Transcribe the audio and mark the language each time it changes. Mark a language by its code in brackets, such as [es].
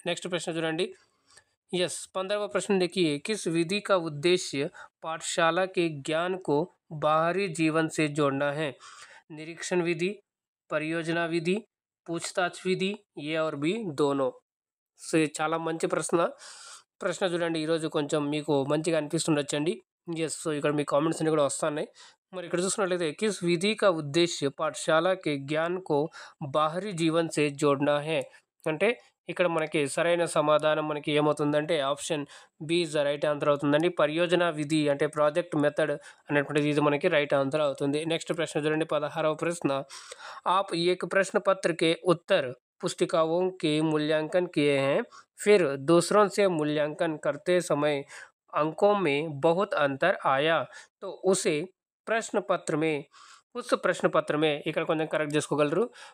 [te] Next ప్రశ్న చూడండి. [hi] Yes 15वां प्रश्न देखिए. किस विधि का उद्देश्य पाठशाला के ज्ञान को बाहरी जीवन से जोड़ना है? निरीक्षण विधि, परियोजना विधि, पूछताछ विधि, ए और बी दोनों. [te] సో, ఇది చాలా మంచి ప్రశ్న చూడండి. ఈరోజు కొంచెం మీకు మంచిగా అనిపిస్తుండొచ్చండి. యెస్. సో, ఇక్కడ మీ కామెంట్స్ అన్నీ కూడా వస్తున్నాయి. మరి ఇక్కడ చూసుకున్నట్లయితే [hi] किस विधि का उद्देश्य पाठशाला के ज्ञान को बाहरी जीवन से जोड़ना है [te] అంటే ఇక్కడ మనకి సరైన సమాధానం మనకి ఏమవుతుందంటే option B [en] is the right answer [te] అవుతుందండి. పరియోజన విధి అంటే ప్రాజెక్ట్ మెథడ్ అనేటువంటిది ఇది మనకి రైట్ ఆన్సర్ అవుతుంది. నెక్స్ట్ ప్రశ్న చూడండి. 16వ ప్రశ్న [hi] आप एक प्रश्न पत्र के उत्तर पुस्तिकाओं के मूल्यांकन किए हैं, फिर दूसरों से मूल्यांकन करते समय अंकों में बहुत अंतर आया, तो उस प्रश्न पत्र में [te] ఇక్కడ కొంచెం కరెక్ట్ చేసుకోగలరు.